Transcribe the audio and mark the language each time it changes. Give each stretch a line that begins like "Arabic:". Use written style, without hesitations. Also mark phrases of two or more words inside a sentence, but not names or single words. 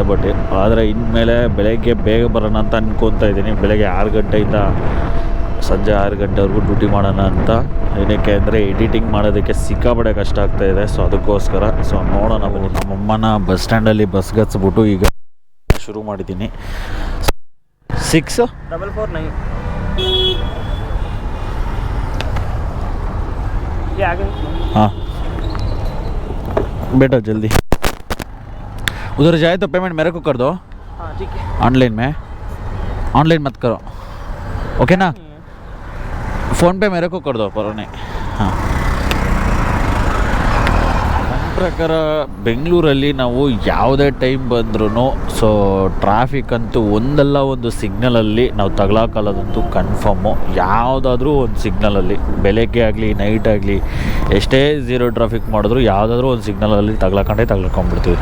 Kannada: ಬಟ್ ಆದರೆ ಇನ್ಮೇಲೆ ಬೆಳಗ್ಗೆ ಬೇಗ ಬರೋಣ ಅಂತ ಅನ್ಕೊತಾ ಇದ್ದೀನಿ. ಬೆಳಗ್ಗೆ 6 ಗಂಟೆಯಿಂದ ಸಂಜೆ 6 ಗಂಟೆವರೆಗೂ ಡ್ಯೂಟಿ ಮಾಡೋಣ ಅಂತ. ಏನಕ್ಕೆ ಅಂದರೆ ಎಡಿಟಿಂಗ್ ಮಾಡೋದಕ್ಕೆ ಸಿಕ್ಕಾಪಟ್ಟೆ ಕಷ್ಟ ಆಗ್ತಾಯಿದೆ. ಸೊ ಅದಕ್ಕೋಸ್ಕರ ಸೊ ನೋಡೋಣ. ನಮ್ಮಮ್ಮನ ಬಸ್ ಸ್ಟ್ಯಾಂಡಲ್ಲಿ ಬಸ್ಗೆ ಹಚ್ಬಿಟ್ಟು ಈಗ ಶುರು ಮಾಡಿದ್ದೀನಿ. 6449
Hindi: हाँ बेटा जल्दी. उधर जाए तो पेमेंट मेरे को कर दो. हाँ ठीक है. ऑनलाइन में ऑनलाइन मत करो, ओके ना. फ़ोन पे मेरे को कर दो पर नहीं. हाँ,
Kannada: ನನ್ನ ಪ್ರಕಾರ ಬೆಂಗಳೂರಲ್ಲಿ ನಾವು ಯಾವುದೇ ಟೈಮ್ ಬಂದ್ರೂ ಸೊ ಟ್ರಾಫಿಕ್ ಅಂತೂ ಒಂದಲ್ಲ ಒಂದು ಸಿಗ್ನಲಲ್ಲಿ ನಾವು ತಗೊಳಕ್ಕಲ್ಲದಂತೂ ಕನ್ಫರ್ಮು. ಯಾವುದಾದ್ರೂ ಒಂದು ಸಿಗ್ನಲಲ್ಲಿ ಬೆಳಗ್ಗೆ ಆಗಲಿ ನೈಟ್ ಆಗಲಿ ಎಷ್ಟೇ
English: zero traffic
Kannada: ಮಾಡಿದ್ರು ಯಾವುದಾದ್ರೂ ಒಂದು ಸಿಗ್ನಲಲ್ಲಿ ತಗೊಳ್ಕೊಂಡ್ಬಿಡ್ತೀವಿ.